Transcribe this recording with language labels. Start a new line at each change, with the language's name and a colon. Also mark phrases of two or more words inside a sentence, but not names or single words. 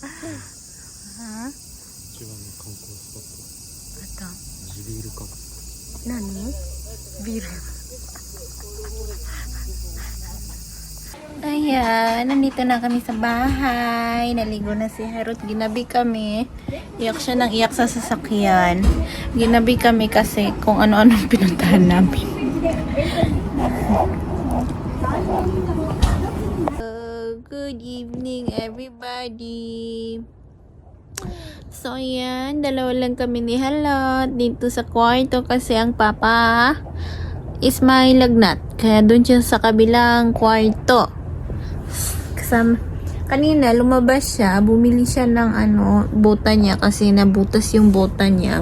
Japanese: 一番の観光スポットあと、地ビールカフェ何？ビール。
Filipino: Ayan, nandito na kami sa bahay. Naligo na si Harut. Ginabi kami. Iyak siya ng iyak sa sasakyan. Ginabi kami kasi kung ano-ano pinuntahan namin.
English: Good evening everybody.
Filipino: So ayan, dalawa lang kami ni Halot dito sa kwarto kasi ang papa is may lagnat. Kaya doon siya sa kabilang kwarto. Kasama, kanina lumabas siya, bumili siya ng bota niya kasi nabutas yung bota niya.